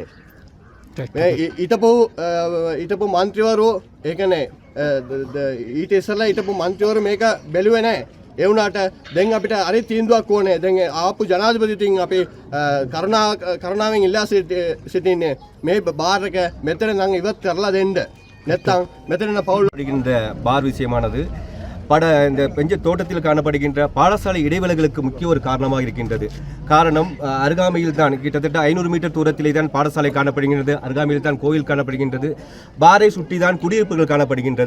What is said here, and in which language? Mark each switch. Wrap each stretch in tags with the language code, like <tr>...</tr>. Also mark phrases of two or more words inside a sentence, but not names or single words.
<si>මේ ඊටපු මන්ත්‍රීවරු ඒ කියන්නේ ඊට ඉස්සෙල්ලා ඊටපු මන්ත්‍රීවරු මේක බැලුවේ නැහැ. ඒ වුණාට දැන් අපිට හරි තීන්දුවක් ඕනේ. දැන් ආපු ජනාධිපතිතුමින් අපි කරුණාවෙන් ඉල්ලා සිටින්නේ මේ බාර් එක මෙතන නම් ඉවත් කරලා දෙන්න. නැත්නම් මෙතන පවුල්</si> <ta>இந்த பார் விஷயமானது இந்த பெஞ்ச தோட்டத்தில் காணப்படுகின்ற பாடசாலை இடைவெளிகளுக்கு முக்கிய ஒரு காரணமாக இருக்கின்றது. காரணம் அருகாமையில் தான் கிட்டத்தட்ட 500 மீட்டர் தூரத்திலே தான் பாடசாலை காணப்படுகின்றது. அருகாமையில் தான் கோயில் காணப்படுகின்றது. பாரை சுற்றி தான் குடியிருப்புகள் காணப்படுகின்றது.</ta>